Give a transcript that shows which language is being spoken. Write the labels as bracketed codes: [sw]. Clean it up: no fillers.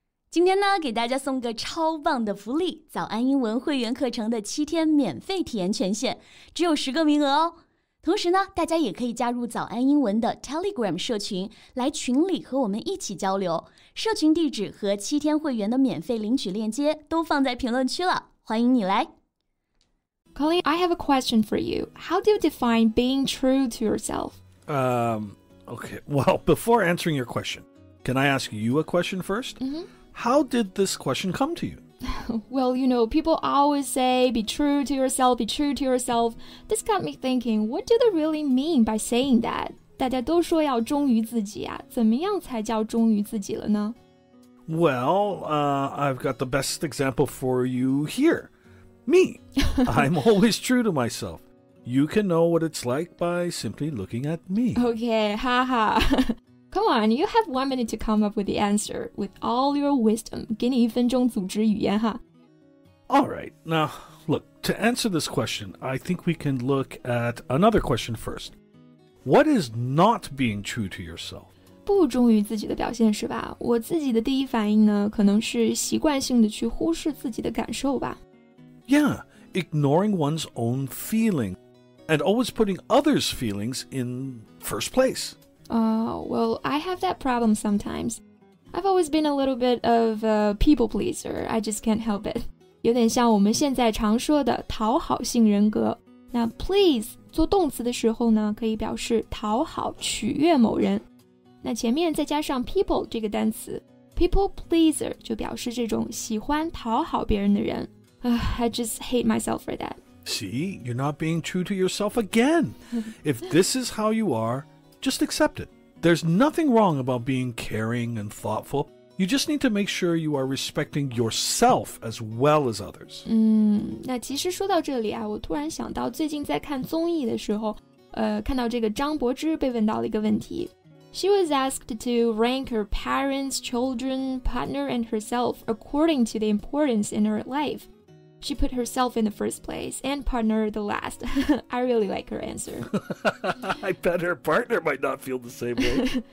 [zh] 今天呢，给大家送个超棒的福利，早安英文会员课程的7天免费体验权限，只有10个名额哦。同时呢，大家也可以加入早安英文的 Telegram 社群，来群里和我们一起交流。社群地址和7天会员的免费领取链接都放在评论区了，欢迎你来。 [en] Colin, I have a question for you. How do you define being true to yourself? Okay. Well, before answering your question, can I ask you a question first? How did this question come to you? Well, you know, people always say, be true to yourself, be true to yourself. This got me thinking, what do they really mean by saying that? [zh] 大家都说要忠于自己啊，怎么样才叫忠于自己了呢？ [en] Well, I've got the best example for you here.Me. I'm always true to myself. You can know what it's like by simply looking at me. Okay, haha. Come on, you have 1 minute to come up with the answer. With all your wisdom, [zh] 给你1分钟组织语言哈。 [en] All right. Now, look, to answer this question, I think we can look at another question first. What is not being true to yourself? [zh] 不忠于自己的表现是吧？我自己的第一反应呢，可能是习惯性的去忽视自己的感受吧。 [en] Yeah, ignoring one's own feeling and always putting others' feelings in first place. Well, I have that problem sometimes. I've always been a little bit of a people pleaser. I just can't help it. [zh] 有点像我们现在常说的讨好性人格。那 please 做动词的时候呢，可以表示讨好、取悦某人。那前面再加上 people 这个单词 ，people pleaser 就表示这种喜欢讨好别人的人。 [en] I just hate myself for that. See, you're not being true to yourself again. If this is how you are, just accept it. There's nothing wrong about being caring and thoughtful. You just need to make sure you are respecting yourself as well as others. [zh] 那其实说到这里啊，我突然想到最近在看综艺的时候，看到这个张柏芝被问到了一个问题。 [en] She was asked to rank her parents, children, partner, and herself according to the importance in her life.She put herself in the first place and partner the last. I really like her answer. I bet her partner might not feel the same way.